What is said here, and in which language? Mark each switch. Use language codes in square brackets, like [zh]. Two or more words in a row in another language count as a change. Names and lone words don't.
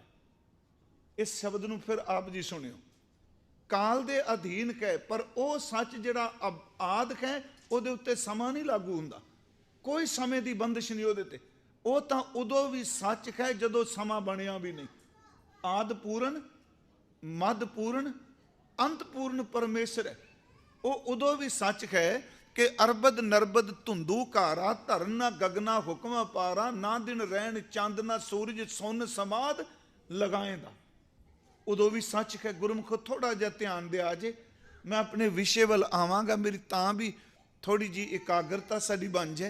[pa] ਇਸ ਸ਼ਬਦ ਨੂੰ ਫਿਰ ਆਪ ਜੀ ਸੁਣਿਓ, ਕਾਲ ਦੇ ਅਧੀਨ ਹੈ, ਪਰ ਉਹ ਸੱਚ ਜਿਹੜਾ ਆਦ ਹੈ ਉਹਦੇ ਉੱਤੇ ਸਮਾਂ ਨਹੀਂ ਲਾਗੂ ਹੁੰਦਾ, ਕੋਈ ਸਮੇਂ ਦੀ ਬੰਦਿਸ਼ ਨਹੀਂ ਉਹਦੇ ਤੇ। ਉਹ ਤਾਂ ਉਦੋਂ ਵੀ ਸੱਚ ਹੈ ਜਦੋਂ ਸਮਾਂ ਬਣਿਆ ਵੀ ਨਹੀਂ। ਆਦ ਪੂਰਨ ਮਦ ਪੂਰਨ ਅੰਤ ਪੂਰਨ ਪਰਮੇਸ਼ਵਰ ਹੈ। ਉਹ ਉਦੋਂ ਵੀ ਸੱਚ ਹੈ ਕਿ ਅਰਬਦ ਨਰਬਦ ਧੁੰਦੂ ਘਾਰਾ ਧਰਨ ਨਾ ਗਗਨਾ ਹੁਕਮ ਪਾਰਾ ਨਾ ਦਿਨ ਰੈਨ ਚੰਦ ਨਾ ਸੂਰਜ ਸੁੰਨ ਸਮਾਧ ਲਗਾਇੰਦਾ। ਉਦੋਂ ਵੀ ਸੱਚ ਹੈ। ਗੁਰਮੁਖੋ ਥੋੜ੍ਹਾ ਜਿਹਾ ਧਿਆਨ ਦਿੱਤਾ ਜੇ, ਮੈਂ ਆਪਣੇ ਵਿਸ਼ੇ ਵੱਲ ਆਵਾਂਗਾ, ਮੇਰੀ ਤਾਂ ਵੀ ਥੋੜ੍ਹੀ ਜੀ ਇਕਾਗਰਤਾ ਸਾਡੀ ਬਣ ਜਾਏ।